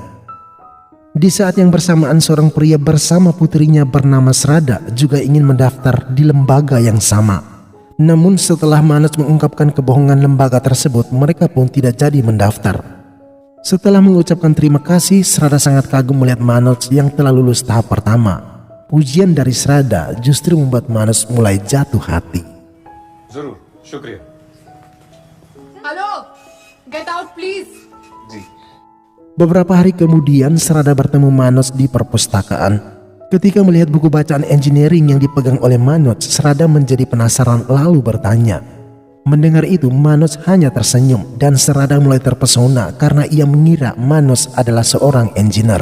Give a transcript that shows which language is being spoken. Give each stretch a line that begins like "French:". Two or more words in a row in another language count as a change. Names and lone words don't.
Indonesian: Di saat yang bersamaan seorang pria bersama putrinya bernama Srada juga ingin mendaftar di lembaga yang sama. Namun setelah Manoj mengungkapkan kebohongan lembaga tersebut, mereka pun tidak jadi mendaftar. Setelah mengucapkan terima kasih, Srada sangat kagum melihat Manoj yang telah lulus tahap pertama. Pujian dari Srada justru membuat Manoj mulai jatuh hati.
Hindi: जरूर शुक्रिया
English: Hello get out please
Hindi: जी
Indonesian: Beberapa hari kemudian Srada bertemu Manoj di perpustakaan. Ketika melihat buku bacaan engineering yang dipegang oleh Manoj, Srada menjadi penasaran lalu bertanya. Mendengar itu Manoj hanya tersenyum dan Srada mulai terpesona karena ia mengira Manoj adalah seorang engineer.